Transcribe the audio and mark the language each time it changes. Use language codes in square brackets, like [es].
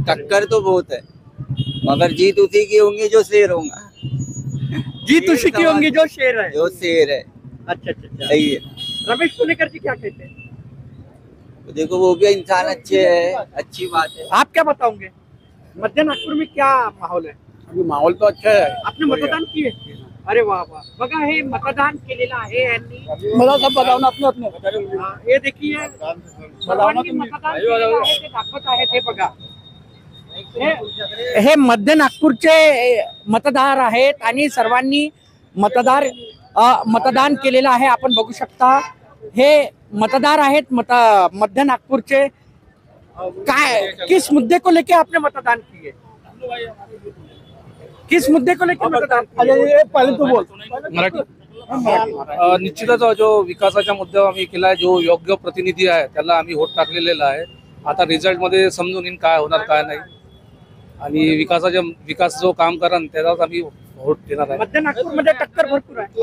[hi] टक्कर तो बहुत है, मगर जीत उसी की होंगी जो शेर होगा। जीत उसी की होंगी जो शेर है। जो शेर है, अच्छा अच्छा अच्छा। सही है। रमेश पुणेकर जी क्या कहते हैं? तो देखो वो भी इंसान अच्छे है, अच्छी बात है। आप क्या बताओगे? मध्य नागपुर में क्या माहौल है? अभी माहौल तो अच्छा है। आपने मतदान किए? [mr] अरे वाह वाह, बघा हे मतदान केलेलं आहे यांनी। [hi] मला सब बताओ ना अपने अपने। [mr] हे देखिए सर्वांनी मतदान केलेलं आहे ते दाखवत आहेत। हे बघा, हे मध्य नागपूरचे मतदार आहेत आणि सर्वांनी मतदान केलेलं आहे। आपण बघू शकता हे मतदार आहेत मध्य नागपूरचे। [hi] काय किस मुद्दे को लेके आपने मतदान किए? किस मुद्दे को लेके मतदान किए? [mr] पहिले तू बोल। मराठी निश्चितच जो विकासाच्या मुद्द्यावर आम्ही केला आहे, जो योग्य प्रतिनिधी आहे त्याला आम्ही वोट टाकलेला आहे। आता रिझल्ट मध्ये समजून येईल काय होणार काय नाही, आणि विकास जो काम करा त्यालाच आम्ही वोट देणार आहे। मध्य नागपूर मध्ये टक्कर भरपूर आहे।